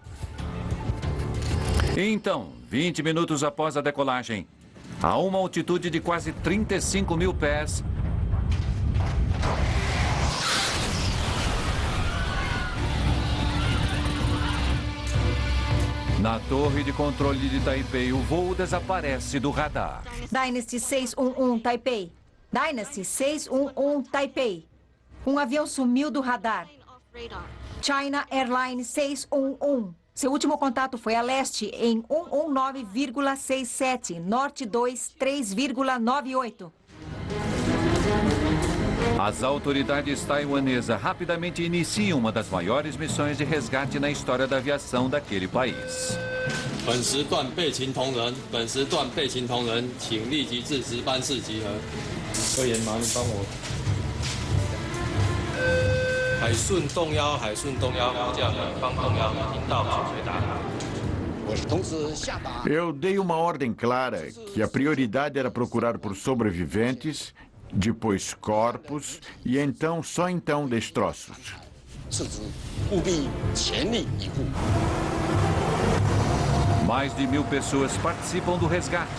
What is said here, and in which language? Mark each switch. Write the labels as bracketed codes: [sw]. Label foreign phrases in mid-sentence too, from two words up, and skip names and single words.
[pt] Então, 20 minutos após a decolagem, a uma altitude de quase 35 mil pés, na torre de controle de Taipei, o voo desaparece do radar. Dynasty 611 Taipei. Dynasty 611 Taipei. Um avião sumiu do radar. China Airlines 611. Seu último contato foi a leste em 119,67, norte 23,98. As autoridades taiwanesas rapidamente iniciam uma das maiores missões de resgate na história da aviação daquele país. [zh] 本时段备勤同仁，本时段备勤同仁，请立即至值班室集合。科研麻，你帮我。海顺动幺，海顺动幺，副驾本方动幺，听到请回答。 [pt] Eu dei uma ordem clara que a prioridade era procurar por sobreviventes, depois corpos e então, só então, destroços. Mais de 1000 pessoas participam do resgate.